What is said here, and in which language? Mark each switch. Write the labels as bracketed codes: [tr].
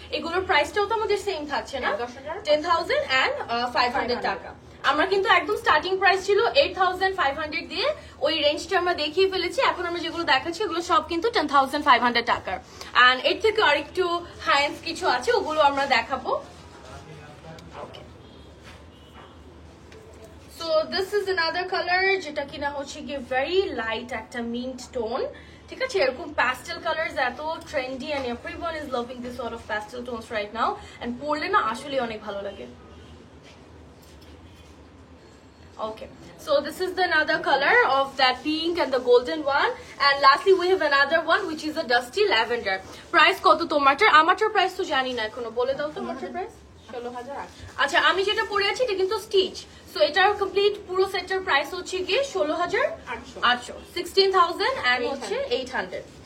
[bn] এগুলোর প্রাইসটাও তো আমাদের সেম থাকছে না? 10,500 টাকা। আমরা কিন্তু একদম স্টার্টিং প্রাইস ছিল 8,500 দিয়ে, ওই রেঞ্জটা আমরা দেখিয়ে ফেলেছি। এখন আমরা যেগুলো দেখাচ্ছি ওগুলো সব কিন্তু 10,500 টাকার। অ্যান্ড এর থেকে আরেকটু হাই এন্ড কিছু আছে, ওগুলো আমরা দেখাবো। [en] So this is another color, [bn] যেটা কিনা হচ্ছে কি [en] very light একটা mint tone, ঠিক আছে? এরকম pastel colors এত trendy and everyone is loving this sort of pastel tones right now, and [bn] পরলে না আসলে অনেক ভালো লাগে। [en] Okay, so this is the another color of that pink and the golden one, and lastly we have another one which is a dusty lavender. [bn] Price কত তোমারটার? আমারটার price তো জানি না এখনো, বলে দাও তো আমারটার প্রাইস। 16,800। আচ্ছা, আমি যেটা পরে আছি এটা কিন্তু স্টিচ, সো এটার কমপ্লিট পুরো সেটের প্রাইস হচ্ছে গিয়ে 16,800, 16,000 and হচ্ছে 800।